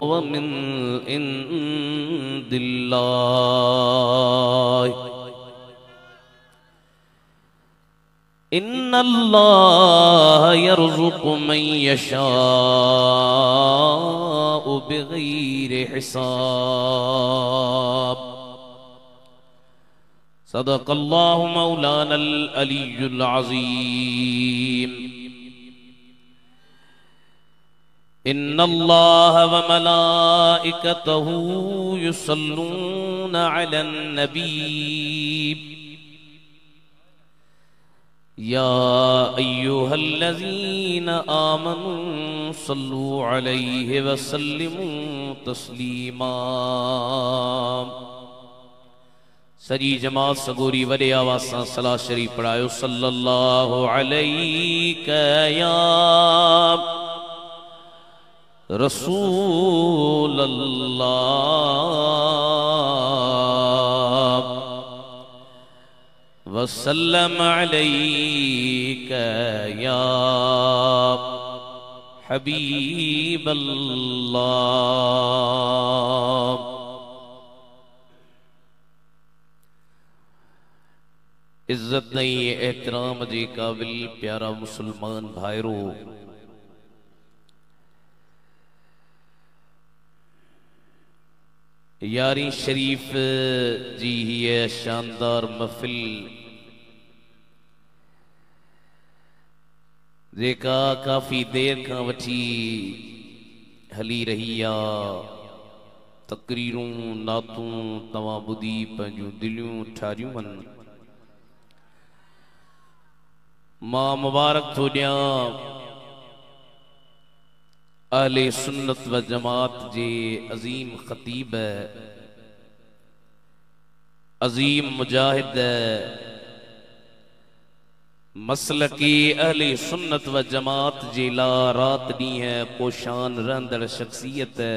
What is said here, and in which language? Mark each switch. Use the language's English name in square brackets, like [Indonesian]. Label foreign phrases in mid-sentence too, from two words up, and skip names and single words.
[Arabic] هو من عند الله إن الله يرزق من يشاء بغير حساب. صدق الله مولانا العلي العظيم. إن الله وملائكته يصلون على النبي يا أيها الذين آمنوا صلوا عليه وسلموا تسليما. [Sindhi] सजी जमात सगोरी वडे आवाज़ सां सलाह शरीफ पढ़ायो। [Arabic] صلى الله عليك يا رسول الله وسلم عليك يا حبيب الله. [Sindhi] इज्जत नहीं एहतराम जी काबिल प्यारा मुसलमान भाईरो, यारी शरीफ जी है शानदार महफिल जेका काफ़ी देर का वठी हली रही आ। तकरीरूं नातूं तवां ॿुधी पंहिंजूं दिलियूं ठारियूं आहिनि। मां मुबारक थो ॾियां अहले सुन्नत व जमात जे अज़ीम ख़तीब अज़ीम मुजाहिद मसलकी अहले सुन्नत व जमात जे ला रात ॾींहं पोशान रहंदड़ शख्सियत